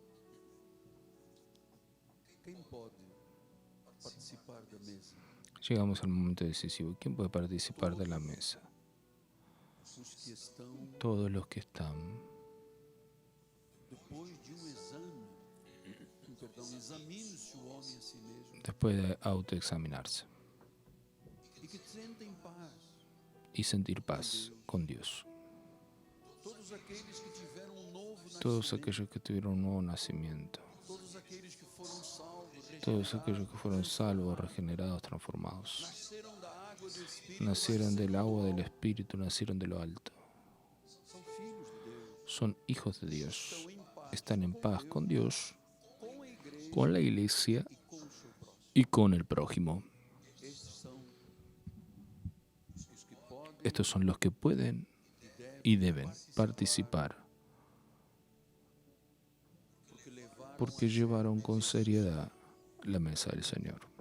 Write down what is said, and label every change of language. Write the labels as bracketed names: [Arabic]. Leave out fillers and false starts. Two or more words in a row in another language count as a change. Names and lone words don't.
[Portuguese] Quem pode participar da mesa? [Spanish] Llegamos al momento decisivo. ¿Quién puede participar de la mesa? [Portuguese] Os que estão [Spanish] Todos los que están, [Portuguese] depois de exame, examine-se o homem a si mesmo [Spanish] después de autoexaminarse [Portuguese] e que sentem paz. [Spanish] y sentir paz con Dios. [Portuguese] Todos aqueles que tiveram novo [Spanish] Todos [Portuguese] nascimento, [Spanish] aquellos que tuvieron un nuevo nacimiento, [Portuguese] todos aqueles que foram salvos, [Spanish] todos aquellos que fueron salvos, regenerados, transformados, [Portuguese] nasceram da água do Espírito, [Spanish] nacieron del agua del Espíritu, nacieron de lo alto, [Portuguese] são filhos de Deus, [Spanish] son hijos de Dios, [Portuguese] estão em paz, [Spanish] están en paz con Dios, [Portuguese] com a igreja [Spanish] con la iglesia [Portuguese] e com o seu próximo. [Spanish] y con el prójimo. [Portuguese] Estes são os que podem [Spanish] Estos son los que pueden y deben participar [Portuguese] porque levaram [Spanish] porque llevaron con seriedad la mesa del Señor.